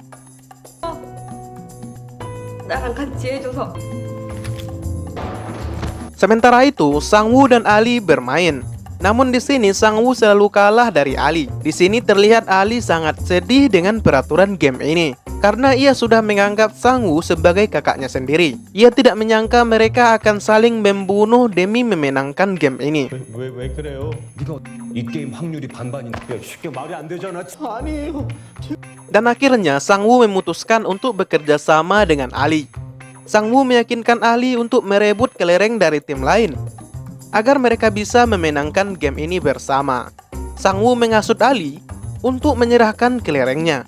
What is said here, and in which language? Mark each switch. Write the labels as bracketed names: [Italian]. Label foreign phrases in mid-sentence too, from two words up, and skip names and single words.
[Indonesian] Sementara itu, Sang-woo dan Ali bermain. Namun di sini Sang-woo selalu kalah dari Ali. Di sini terlihat Ali sangat sedih dengan peraturan game ini karena ia sudah menganggap Sang-woo sebagai kakaknya sendiri. Ia tidak menyangka mereka akan saling membunuh demi memenangkan game ini. [Korean] 왜 그래요? 네가 이 게임 확률이 반반인데 쉽게 말이 안 되잖아. 아니에요. [Indonesian] Dan akhirnya Sang-woo memutuskan untuk bekerja sama dengan Ali. Sang-woo meyakinkan Ali untuk merebut kelereng dari tim lain agar mereka bisa memenangkan game ini bersama. Sang-woo menghasut Ali untuk menyerahkan kelerengnya.